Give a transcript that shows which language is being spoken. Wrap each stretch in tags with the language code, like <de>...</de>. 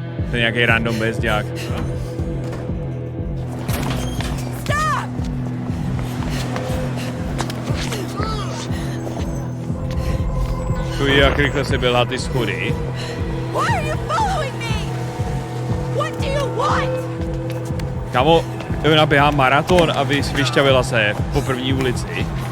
<cs>To je nějaký random bezďák.</cs> <en>Stop!</en> <cs>Tu jak rychle se běhá ty schody.</cs> <en>Why are you following me? What do you want?</en> <cs>Kámo, ona běhá maraton a vyšťavila se po první ulici.</cs>